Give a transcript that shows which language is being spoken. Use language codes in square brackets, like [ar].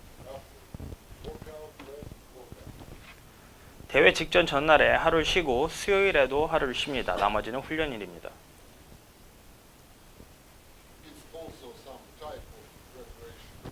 [en] After workout, rest, workout. [ko] 대회 직전 전날에 하루를 쉬고 수요일에도 하루를 쉽니다. 나머지는 훈련일입니다. [en] It's also some type of preparation.